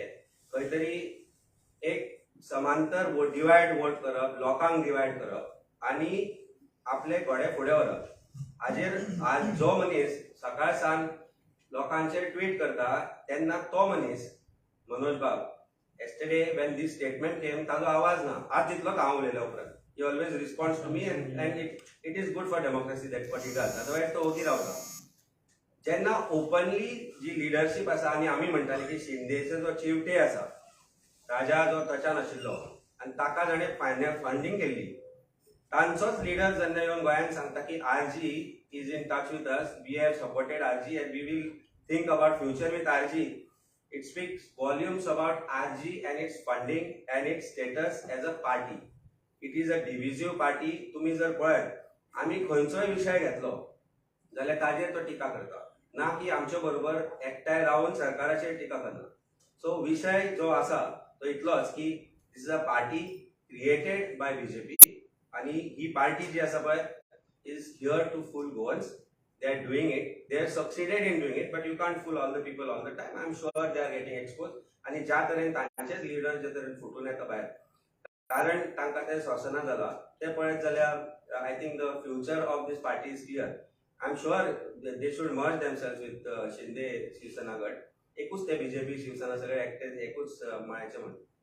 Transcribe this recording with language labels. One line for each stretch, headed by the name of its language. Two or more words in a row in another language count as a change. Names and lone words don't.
Konkani: खंय तरी एक समांतर डिवायड वोट करप, लोकांक डिवायड करप आनी आपले घोडे फुडें व्हरप. हाजेर आज जो मनीस सकाळ सांज लोकांचेर ट्वीट करता तेन्ना तो मनीस मनोज बाब
English: yesterday when this statement came
Konkani: ताजो आवाज ना. आज तितलोच हांव उलयल्या उपरांत.
English: He always responds to me and it is good for democracy that what he does.
Konkani: Otherwise तो ओगी रावता. जेन्ना ओपनली जी लिडरशीप आसा आनी आमी म्हणटाले की शिंदेचो जो चिवटे आसा राजा जो टचान आशिल्लो आनी ताका जाणें फंडिंग केल्ली तांचोच लिडर जेन्ना येवन गोंयांत सांगता की
English: आरजी is in touch with us, we have supported आरजी and we will think about future with आरजी. It speaks volumes about RG and its funding and its status as a party. It is a divisive party.
Konkani: तुम्ही जर पळयत आम्ही खंयचोय विषय घेतलो जाल्यार ताजेर तो टिका करता, ना की आमच्या बरोबर एकठांय रावन सरकाराचेर टिका करना. सो विषय जो आसा तो इतलोच की
English: this is a party created by बीजेपी
Konkani: आणि ही पार्टी जी आसा पळय
English: is here to fool Goans. They are doing it. They have succeeded in doing it, but you can't fool all the people all the time. I'm sure they are getting exposed.
Konkani: आणि ज्या तरेन तांचेच लिडर जे तरेन फुटून येता भायर कारण तांकां ते सोसना जाला ते पळयत जाल्यार
English: I think the future of this party is clear. I am sure they should merge themselves with शिंदे शिवसेना गट.
Konkani: एकूच ते बीजेपी शिवसेना सगळे एकटे एकूच मळ्याचे म्हण.